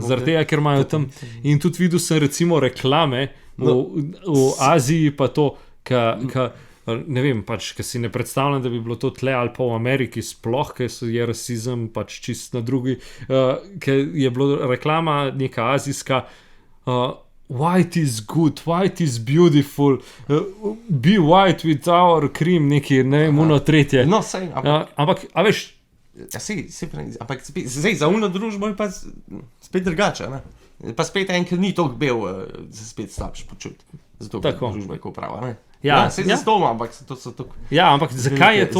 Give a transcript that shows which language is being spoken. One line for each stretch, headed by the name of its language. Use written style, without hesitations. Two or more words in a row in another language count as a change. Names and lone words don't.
Slovenian: zaradi tega, ker imajo tam. In tudi videl sem recimo reklame v Aziji, pa to, ne vem, pač, ker si ne predstavljam, da bi bilo to tle ali pa v Ameriki sploh, ker je rasizem pač čist na drugi, ker je bilo reklama neka azijska,
English: white is good, white is beautiful, be white with our cream,
Slovenian: neki, ne vem, uno tretje. No, sej, Ampak, a veš, ja, ampak sej, za uno družbo je pa spet drugače, ne. Pa spet en, ker ni toliko bel, se spet slabše počuti. Zato Tako. družba je ko prava, ne. Ja, sej ja. zato, ampak to so tako. ja, ampak zakaj je to,